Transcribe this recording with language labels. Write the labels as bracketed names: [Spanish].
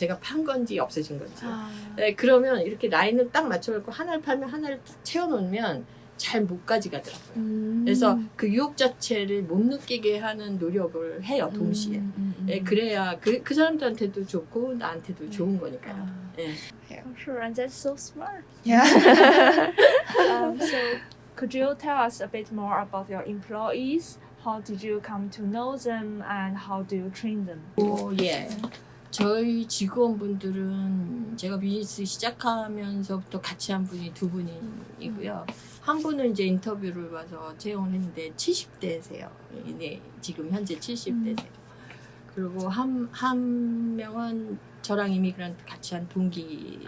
[Korean] 제가 판 건지 없어진 건지. 네, 그러면 이렇게 라인을 딱 맞춰놓고 하나를 팔면 하나를 딱 채워놓으면 잘 못 가져가더라고요. 그래서 그 유혹 자체를 못 느끼게 하는 노력을 해요. 동시에. 네, 그래야 그 사람들한테도 좋고 나한테도 좋은 거니까요. 네. [English] Sure, and that's so smart. Yeah. So, could you tell us a bit more about your employees? How did you come to know them, and how do you train them? [Korean] 예. 저희 직원분들은 제가 비즈니스 시작하면서부터 같이 한 분이 2분이고요. 한 분은 이제 인터뷰를 봐서 채용을 했는데 70대세요. 네, 지금 현재 70대세요. 그리고 한 명은 저랑 이미그란트 같이 한 동기인데